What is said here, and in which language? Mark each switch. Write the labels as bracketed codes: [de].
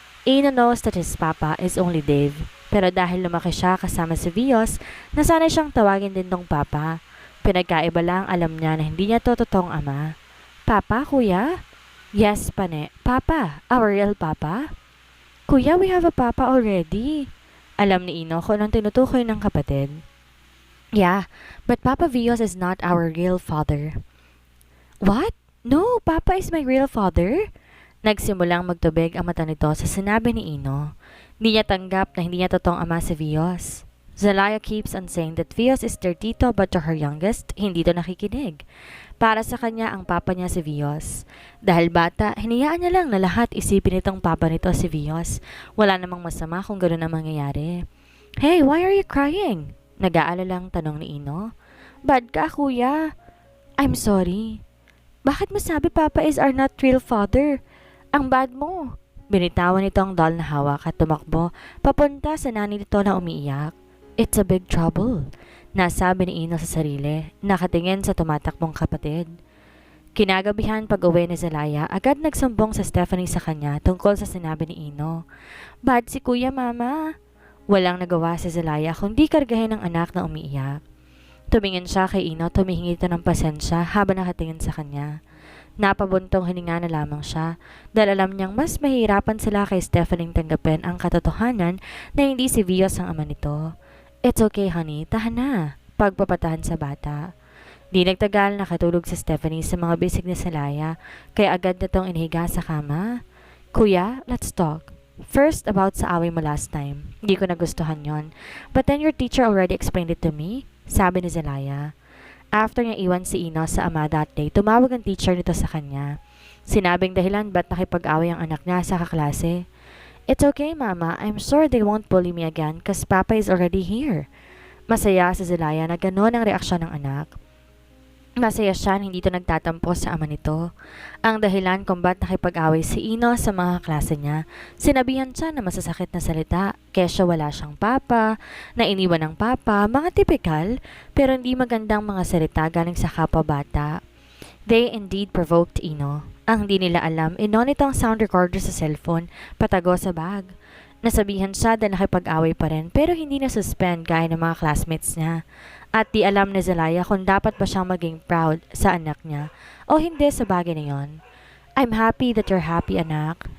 [en] Ino knows that his Papa is only Dave. [tl] Pero dahil lumaki siya kasama si Vios, nasanay siyang tawagin din tong Papa. Pinagkaiba lang alam niya na hindi niya to totoong ama. Papa, kuya? Yes, pane. Papa. [en] Our real Papa? [tl] Kuya, [en] we have a Papa already. [tl] Alam ni Ino kung anong tinutukoy ng kapatid. [en] Yeah, but Papa Vios is not our real father. What? No, Papa is my real father? [tl] Nagsimulang magtubig ang mata nito sa sinabi ni Ino. Hindi niya tanggap na hindi niya totoong ama si Vios. [en] Zelaya keeps on saying that Vios is their tito but to her youngest, [tl] hindi to nakikinig. Para sa kanya ang papa niya si Vios. Dahil bata, hinayaan niya lang na lahat isipin itong papa nito si Vios. Wala namang masama kung gano'n ang mangyayari. [en] Hey, why are you crying? [tl] Nag-aalalang tanong ni Ino. Bad ka, kuya. [en] I'm sorry. [tl] Bakit mo sabi papa [en] is our not real father? [tl] Ang bad mo. Binitawan nito ang doll na hawak at tumakbo papunta sa nanay nito na umiiyak. [en] It's a big trouble, [tl] nasabi ni Ino sa sarili, nakatingin sa tumatakbong kapatid. Kinagabihan pag-uwi ni Zelaya, agad nagsumbong sa Stephanie sa kanya tungkol sa sinabi ni Ino. Bad si kuya, mama. Walang nagawa si Zelaya kundi kargahin ng anak na umiiyak. Tumingin siya kay Ino, tumihingi ito ng pasensya habang nakatingin sa kanya. Napabuntong hininga na lamang siya dahil alam niyang mas mahirapan sila kay Stephanie tanggapin ang katotohanan na hindi si Vios ang ama nito. [en] It's okay, honey. [tl] Tahan na. Pagpapatahan sa bata. Di nagtagal nakatulog si Stephanie sa mga bisig ni Zelaya kaya agad na tong inihiga sa kama. [en] Kuya, let's talk. First, about [tl] sa away mo [en] last time. [tl] Hindi ko nagustuhan yon. [en] But then your teacher already explained it to me, [tl] sabi ni Zelaya. After niya iwan si Ino sa ama [en] that day, [tl] tumawag ang teacher nito sa kanya. Sinabing dahilan ba't nakipag-away ang anak niya sa kaklase. [en] It's okay, Mama. I'm sure they won't bully me again cause Papa is already here. [tl] Masaya si Zelaya na gano'n ang reaksyon ng anak. Masaya siya na hindi ito nagtatampo sa ama nito. Ang dahilan kung ba't nakipag-away si Ino sa mga klase niya, sinabihan siya na masasakit na salita, kesyo wala siyang papa, na iniwan ng papa, mga tipikal, pero hindi magandang mga salita galing sa kapwa bata. [en] They indeed provoked Ino. [tl] Ang hindi nila alam, inon ito ang sound recorder sa cellphone, patago sa bag. Nasabihan siya dahil nakipag-away pa rin pero hindi na-suspend gaya ng mga classmates niya. At di alam ni Zelaya kung dapat ba siyang maging proud sa anak niya o hindi sa bagay na yon. [en] I'm happy that you're happy, anak.